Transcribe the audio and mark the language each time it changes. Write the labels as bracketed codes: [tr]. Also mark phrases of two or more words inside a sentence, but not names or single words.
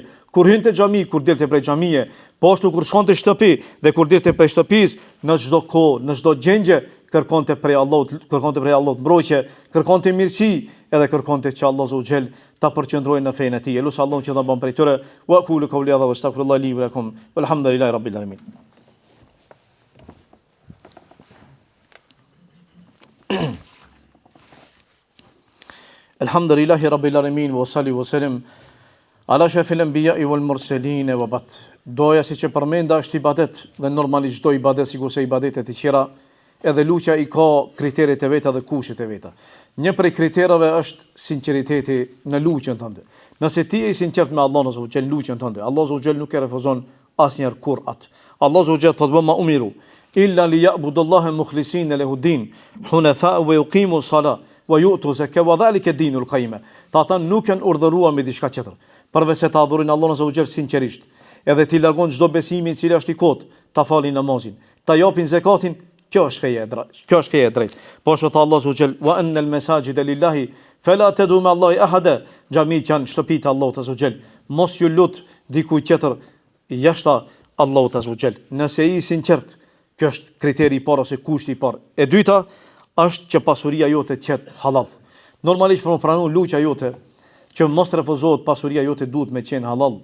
[sq] Kur hynte xhami, kur delte prej xhamie, po ashtu kur shkonte shtëpi dhe kur delte prej shtëpisë, në çdo kohë, në çdo gjendje kërkonte prej Allahut mbrojtje, kërkonte mirësi, edhe kërkonte që Allahu [ar] عز وجل [sq] ta përqendrojë në fenë e tij. Elush Allahun që ta bën prej tyre. [ar] وقولوا قولي هذا وأستغفر الله لي ولكم والحمد لله رب العالمين. الحمد لله رب العالمين وصل وسلم على أشرف الأنبياء والمرسلين وبعد. [sq] Doja si që përmenda është ibadet dhe normalisht çdo ibadet sikurse ibadetet e tjera, edhe luçja i ka kriteret e veta dhe kushtet e veta. Një prej kriterave është sinqeriteti në luçjen tënde. Nëse ti je i sinqert me Allahun [ar] عز وجل [sq] luçjen tënde, Allahu [ar] عز وجل [sq] nuk e refuzon asnjëherë kur atë. Allahu [ar] عز وجل [sq] thotë: [ar] "ما أمروا إلا ليعبدوا الله مخلصين له الدين حنفاء ويقيموا الصلاة ويؤتوا الزكاة وذلك دين القيمة." [sq] Ata nuk janë urdhëruar me diçka tjetër, përveç se ta adhurojnë Allahun [ar] عز وجل [sq] sinqerisht, edhe ti largon çdo besimi i cili është i kot, ta falin namazin, ta japin zakatin Kjo është feja e drejtë. Kjo është feja e drejtë. Po ashtu tha [ar] الله جل وأن المساجد لله فلا تدعوا مع الله أحدا. [sq] Xhamit janë shtëpitë e Allahut [ar] عز جل. [sq] Mos ju lut dikujt tjetër jashta Allahut [ar] عز جل. [sq] Nëse i sinqert, kjo është kriteri i parë ose kushti i parë. E dyta është që pasuria jote të jetë halal. Normalisht për të pranuar luçja jote, që mos refuzohet, pasuria jote duhet me qenë halal.